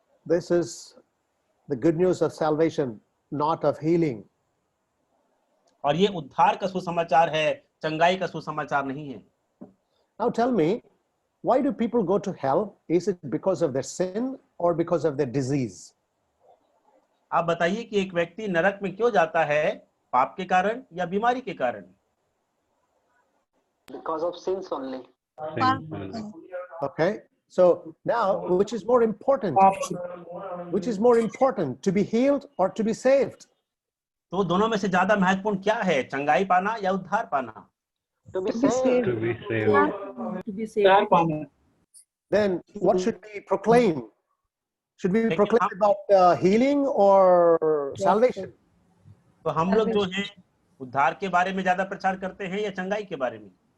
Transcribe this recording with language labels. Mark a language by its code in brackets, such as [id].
[en] This is the good news of salvation, not of healing. [hi] और ये उद्धार का सुसमाचार है, चंगाई का सुसमाचार नहीं है। [en] Now tell me, why do people go to hell? Is it because of their sin or because of their disease? [hi] आप बताइए कि एक व्यक्ति नरक में क्यों जाता है, पाप के कारण या बीमारी के कारण? [en] Because of sins only. Okay, so now which is more important? Which is more important, to be healed or to be saved? [hi] तो दोनों में से ज्यादा महत्वपूर्ण क्या है, चंगाई पाना या उद्धार पाना? [en] To be saved. To be saved. Then what should we proclaim? Should we [hi] लेकिन [en] proclaim [hi] हम- [en] about healing or salvation? [hi] तो हम लोग जो है उद्धार के बारे में ज्यादा प्रचार करते हैं या चंगाई के बारे में?